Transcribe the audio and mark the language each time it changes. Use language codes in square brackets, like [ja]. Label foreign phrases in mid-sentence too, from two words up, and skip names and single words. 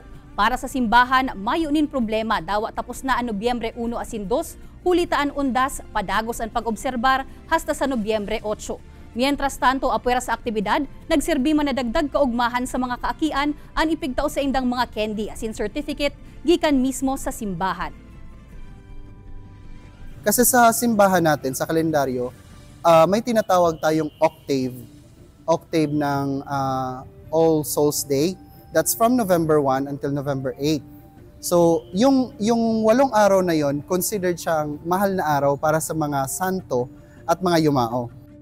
[bik] Para sa simbahan, mayunin problema dawa tapos na ang Nobyembre 1 asin 2, hulitaan undas, padagos ang pag-obserbar hasta sa Nobyembre 8. Mientras tanto, apuera sa aktibidad, nagsirbi man na dagdag kaugmahan sa mga kaakian ang ipigtao sa indang mga candy asin certificate gikan mismo sa simbahan. [tl] Kasi sa simbahan natin, sa kalendaryo, may tinatawag tayong octave ng All Souls Day. [en] That's from November 1 until November 8. [tl] So, yung 8 araw na yon, considered siyang mahal na araw para sa mga santo at mga yumao.